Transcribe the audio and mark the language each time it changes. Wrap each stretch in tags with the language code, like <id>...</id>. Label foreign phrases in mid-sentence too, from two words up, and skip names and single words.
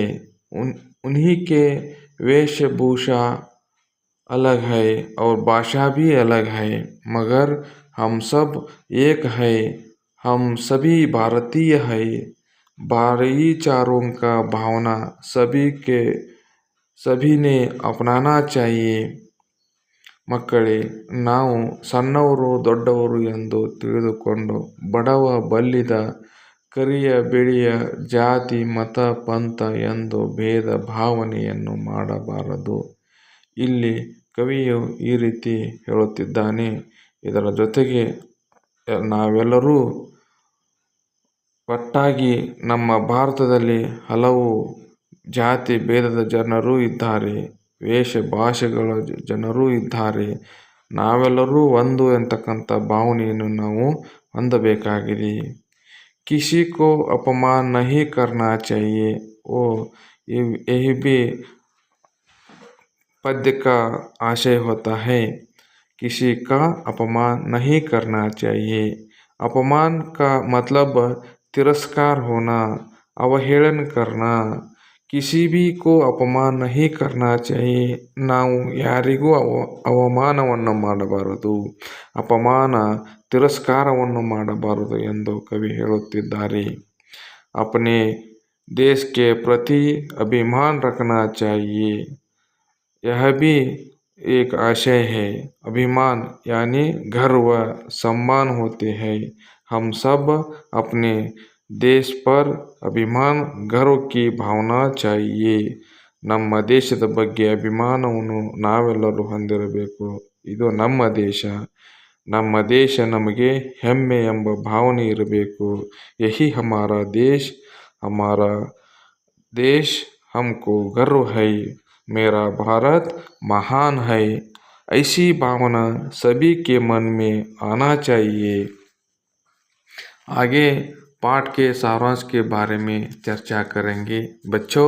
<hi>उन्हीं के वेशभूषा अलग है और भाषा भी अलग है, मगर हम सब एक है. हम सभी भारतीय है. भाईचारों का भावना सभी ने अपनाना चाहिए.</hi> <kn>ಮಕ್ಕಳೇ, ನಾವು ಸಣ್ಣವರು ದೊಡ್ಡವರು ಎಂದು ತಿಳಿದುಕೊಂಡು ಬಡವ ಬಲ್ಲಿದ, ಕರಿಯ ಬಿಳಿಯ, ಜಾತಿ ಮತ ಪಂಥ ಎಂದು ಭೇದ ಭಾವನೆಯನ್ನು ಮಾಡಬಾರದು. ಇಲ್ಲಿ ಕವಿಯು ಈ ರೀತಿ ಹೇಳುತ್ತಿದ್ದಾನೆ. ಇದರ ಜೊತೆಗೆ ನಾವೆಲ್ಲರೂ ಒಟ್ಟಾಗಿ ನಮ್ಮ ಭಾರತದಲ್ಲಿ ಹಲವು ಜಾತಿ ಭೇದದ ಜನರು ಇದ್ದಾರೆ, ವೇಷ ಭಾಷೆಗಳ ಜನರು ಇದ್ದಾರೆ. ನಾವೆಲ್ಲರೂ ಒಂದು ಎಂತಕ್ಕಂಥ ಭಾವನೆಯನ್ನು ನಾವು ಹೊಂದಬೇಕಾಗಿದೆ.</kn> <hi>किसी को अपमान नहीं करना चाहिए. यही भी पद्य का आशय होता है. किसी का अपमान नहीं करना चाहिए. अपमान का मतलब तिरस्कार होना, अवहेಳನ करना. किसी भी को अपमान नहीं करना चाहिए.</hi> <kn>ನಾವು ಯಾರಿಗೂ ಅವಮಾನವನ್ನು ಮಾಡಬಾರದು, ಅಪಮಾನ ತಿರಸ್ಕಾರವನ್ನು ಮಾಡಬಾರದು ಎಂದು ಕವಿ ಹೇಳುತ್ತಿದ್ದಾರೆ.</kn> <hi>अपने देश के प्रति अभिमान रखना चाहिए. यह भी एक आशय है. अभिमान यानी गर्व, सम्मान होते हैं. हम सब अपने देश पर अभिमान, गर्व की ಭಾವನಾ चाहिए.</hi> <kn>ನಮ್ಮ ದೇಶದ ಬಗ್ಗೆ ಅಭಿಮಾನವನ್ನು ನಾವೆಲ್ಲರೂ ಹೊಂದಿರಬೇಕು. ಇದು ನಮ್ಮ ದೇಶ, ನಮ್ಮ ದೇಶ ನಮಗೆ ಹೆಮ್ಮೆ ಎಂಬ ಭಾವನೆ ಇರಬೇಕು.</kn> <hi>यही हमारा देश हमको गर्व है. मेरा भारत महान है. ऐसी भावना सभी के मन में आना चाहिए. आगे पाठ के सारांश के बारे में चर्चा करेंगे.</hi>